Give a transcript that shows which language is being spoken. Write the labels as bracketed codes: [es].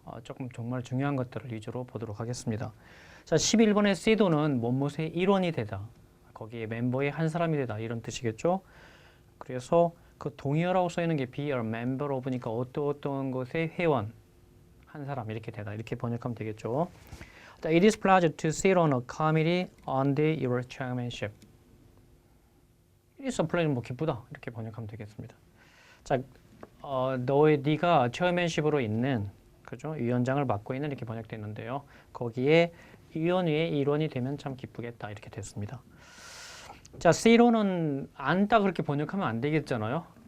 [ko] 조금 정말 중요한 것들을 위주로 보도록 하겠습니다. 자, 11번의 시도는 뭐뭇의 일원이 되다. 거기에 멤버의 한 사람이 되다. 이런 뜻이겠죠. 그래서 그 동의어라고 써 있는 게 be a member of니까 어떤 것의 회원 한 사람 이렇게 되다 이렇게 번역하면 되겠죠. [en] It is pleasure to sit on a committee under your chairmanship. It is a pleasure [ko] 뭐 기쁘다 이렇게 번역하면 되겠습니다. 자, 네가 chairmanship으로 있는 그죠 위원장을 맡고 있는 이렇게 번역되는데요. 거기에 위원회의 일원이 되면 참 기쁘겠다 이렇게 됐습니다. 자, sit on은 앉다 그렇게 번역하면 안 되겠잖아요.